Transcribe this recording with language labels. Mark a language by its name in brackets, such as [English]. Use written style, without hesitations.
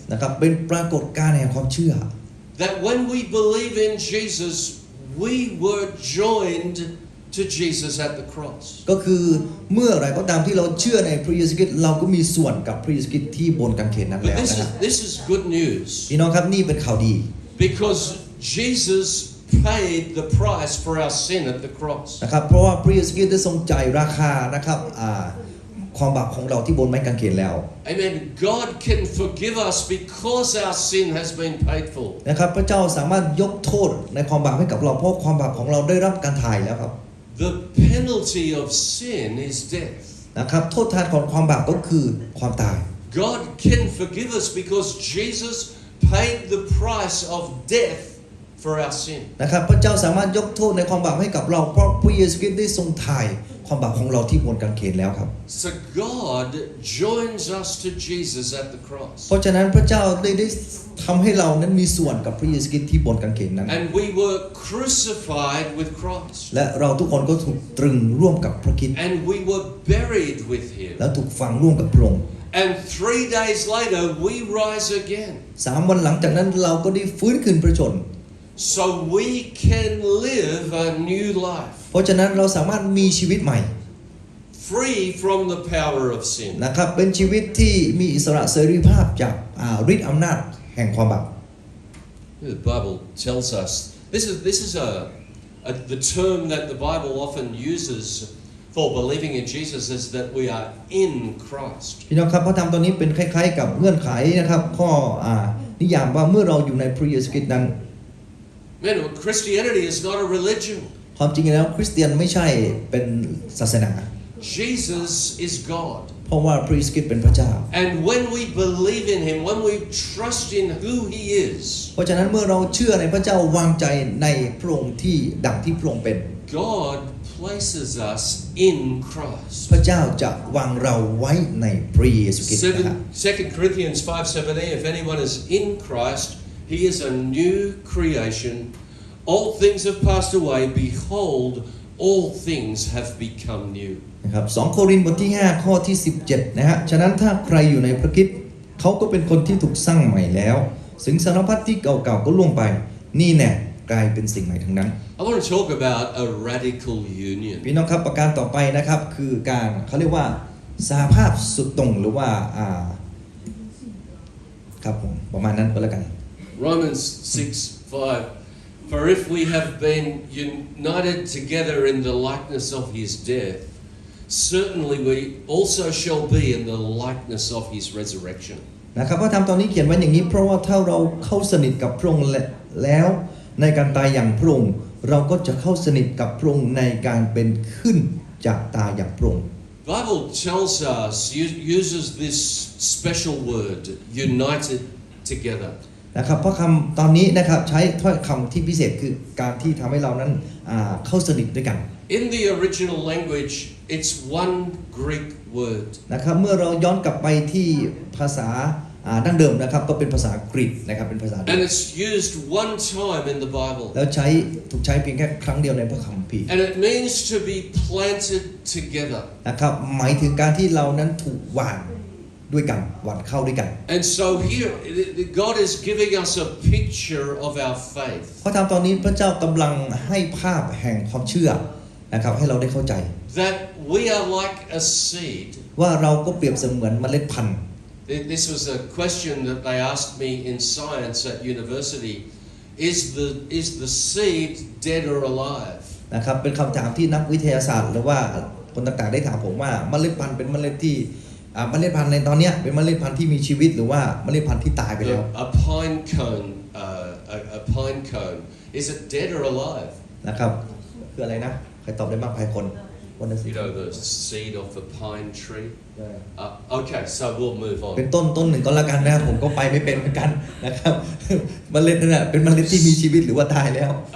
[Thai] นะครับเป็นปรากฏการณ์แห่งความเชื่อ [English] that when we believe in Jesus, we were joined to Jesus at the cross. [Thai] ก็คือเมื่อไรก็ตามที่เราเชื่อในพระเยซูคริสต์เราก็มีส่วนกับพระเยซูคริสต์ที่บนกางเขนนั้น [English] But [Thai] แล้วนะครับ [English] this is good news [Thai] พี่น้องครับนี่เป็นข่าวดี [English] because Jesus paid the price for our sin at the cross. [Thai] นะครับเพราะว่าพระเยซูคริสต์ได้ทรงจ่ายราคานะครับความบาปของเราที่บนไม้กางเขนแล้ว [English] Amen. God can forgive us because our sin has been paid for. [Thai] นะครับพระเจ้าสามารถยกโทษในความบาปให้กับเราเพราะความบาปของเราได้รับการถ่ายแล้วครับ [English] The penalty of sin is death. [Thai] นะครับโทษทานของความบาปก็คือความตาย [English] God can forgive us because Jesus paid the price of death for our sin. [Thai] นะครับพระเจ้าสามารถยกโทษในความบาปให้กับเราเพราะพระเยซูคริสต์ได้ทรงไถ่ความบาปของเราที่บนกางเขนแล้วครับ [English] So God joins us to Jesus at the cross. [Thai] เพราะฉะนั้นพระเจ้าได้ทำให้เรานั้นมีส่วนกับพระเยซูคริสต์ที่บนกางเขนนั้น [English] And we were crucified with Christ. [Thai] และเราทุกคนก็ถูกตรึงร่วมกับพระคริสต์ [English] And we were buried with him. [Thai] และถูกฝังร่วมกับพระองค์ [English] And 3 days later we rise again. [Thai] 3 วันหลังจากนั้นเราก็ได้ฟื้นคืนพระชนม์ [English] So we can live a new life. [Thai] เพราะฉะนั้นเราสามารถมีชีวิตใหม่ [English] Free from the power of sin. [Thai] นะครับเป็นชีวิตที่มีอิสระเสรีภาพจากฤทธิ์อำนาจแห่งความบาป [English] The Bible tells us this is the term that the Bible often uses for believing in Jesus is that we are in Christ. [Thai] พี่น้องครับพระธรรมตอนนี้เป็นคล้ายๆกับเงื่อนไขนะครับข้อนิยามว่าเมื่อเราอยู่ในพระเยซูคริสต์นั้น [English] Man, Christianity is not a religion. [Thai] ความจริงแล้วคริสเตียนไม่ใช่เป็นศาสนา [English] Jesus is God. [Thai] เพราะว่าพระเยซูคริสต์เป็นพระเจ้า [English] And when we believe in Him, when we trust in who He is, [Thai] เพราะฉะนั้นเมื่อเราเชื่อในพระเจ้าวางใจในพระองค์ที่ดังที่พระองค์เป็น [English] God places us in Christ. [Thai] พระเจ้าจะวางเราไว้ในพระเยซูคริสต์นะครับ [English] 2 Corinthians 5:17 If anyone is in Christ, he is a new creation. All things have passed away. Behold, all things have become new. [Thai] นะครับ2 โครินธ์บทที่ 5 ข้อที่ 17 นะฮะฉะนั้นถ้าใครอยู่ในพระคริสต์เขาก็เป็นคนที่ถูกสร้างใหม่แล้วสิ่งสารพัดที่เก่าๆก็ล่วงไปนี่แน่กลายเป็นสิ่งใหม่ทั้งนั้น [English] I want to talk about a radical union. [Thai] พี่น้องครับประการต่อไปนะครับคือการเขาเรียกว่าสหภาพสุดตรงหรือว่าครับผมประมาณนั้นก็แล้วกัน [English] Romans 6:5 For if we have been united together in the likeness of His death, certainly we also shall be in the likeness of His resurrection. [Thai] นะครับพระธรรมตอนนี้เขียนไว้อย่างนี้เพราะว่าถ้าเราเข้าสนิทกับพระองค์แล้วในการตายอย่างพระองค์เราก็จะเข้าสนิทกับพระองค์ในการเป็นขึ้นจากตายอย่างพระองค์ [English] Bible tells us uses this special word united together. [Thai] นะครับเพราะคำตอนนี้นะครับใช้ถ้อยคำที่พิเศษคือการที่ทำให้เรานั้นเข้าสนิทด้วยกัน [English] In the original language, it's one Greek word. [Thai] นะครับเมื่อเราย้อนกลับไปที่ภาษาดั้งเดิมนะครับก็เป็นภาษากรีกนะครับเป็นภาษา [English] And it's used one time in the Bible. [Thai] แล้วถูกใช้เพียงแค่ครั้งเดียวในพระคัมภีร์ [English] And it means to be planted together. [Thai] นะครับหมายถึงการที่เรานั้นถูกหว่านด้วยกันหว่านเข้าด้วยกัน [English] And so here, God is giving us a picture of our faith. [Thai] เพราะทำตอนนี้พระเจ้ากำลังให้ภาพแห่งความเชื่อนะครับให้เราได้เข้าใจ [English] That we are like a seed. [Thai] ว่าเราก็เปรียบเสมือนเมล็ดพันธุ์ [English] This was a question that they asked me in science at university. Is the seed dead or alive? [Thai] นะครับเป็นคำถามที่นักวิทยาศาสตร์หรือว่าคนต่างๆได้ถามผมว่าเมล็ดพันธุ์เป็นเมล็ดที่เมล็ดพันธุ์ในตอนนี้เป็นเมล็ดพันธุ์ที่มีชีวิตหรือว่าเมล็ดพันธุ์ที่ตายไปแล้ว [English] A pine cone. A pine cone. Is it dead or alive? [Thai] นะครับคืออะไรนะใครตอบได้บ้างใครคนวันนั้นสิ [English] You know the seed of the pine tree. Okay, so we'll move on. [Thai] เป็นต้นหนึ่งก็แล้วกันนะผมก็ไปไม่เป็นเหมือนกันนะครับเมล็ดนั่นแหละเป็นเมล็ดที่มีชีวิตหรือว่าตายแล้ว